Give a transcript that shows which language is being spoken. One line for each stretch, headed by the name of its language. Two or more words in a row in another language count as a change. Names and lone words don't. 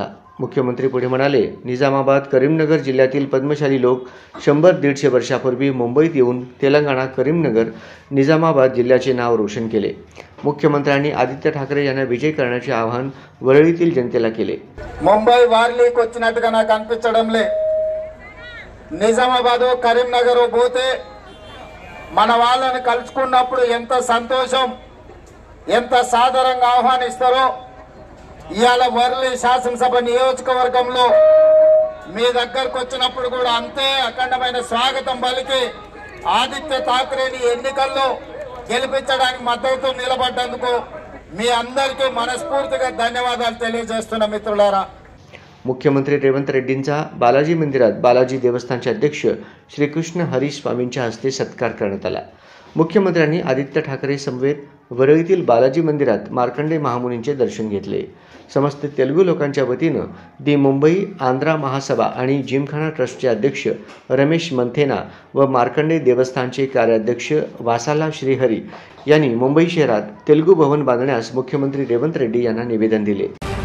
Marathi: मुख्यमंत्री पुढे म्हणाले, निजामाबाद करीमनगर जिल्ह्यातील पद्मशाली लोक 100-150 वर्षापूर्वी मुंबईत येऊन तेलंगणा, करीमनगर, निजामाबाद जिल्ह्याचे नाव रोशन केले। मुख्यमंत्र्यांनी आदित्य ठाकरे यांना विजय करण्याचे आवाहन वरळीतील जनतेला केले।
Telugu: मुंबई वारलीకి వచ్చినట్టుగా నాకు అనిపించడంలే నిజామాబాద్ కరీంనగర్ పోతే మన వాళ్ళని కలుసుకున్నప్పుడు ఎంత సంతోషం ఎంత సాదరంగా ఆహ్వానిస్తారో ఇయాల వర్లి శాసనసభ నియోజకవర్గంలో మీ దగ్గరకు వచ్చినప్పుడు కూడా అంతే అఖండమైన స్వాగతం పలికి ఆదిత్య ఠాకరేని ఎన్నికల్లో గెలిపించడానికి మద్దతు నిలబడ్డందుకు మీ అందరికీ మనస్ఫూర్తిగా ధన్యవాదాలు తెలియజేస్తున్నా మిత్రులారా।
Marathi: मुख्यमंत्री रेवंत रेड्डींचा बालाजी मंदिरात बालाजी देवस्थानचे अध्यक्ष श्रीकृष्ण हरी स्वामींच्या हस्ते सत्कार करण्यात आला। मुख्यमंत्र्यांनी आदित्य ठाकरे समवेत वरळीतील बालाजी मंदिरात मार्कंडे महामुनींचे दर्शन घेतले। समस्त तेलुगू लोकांच्या वतीनं दी मुंबई आंध्रा महासभा आणि जिमखाना ट्रस्टचे अध्यक्ष रमेश मंथेना व मार्कंडे देवस्थानचे कार्याध्यक्ष वासाला श्रीहरी यांनी मुंबई शहरात तेलुगू भवन बांधण्यास मुख्यमंत्री रेवंत रेड्डी यांना निवेदन दिले।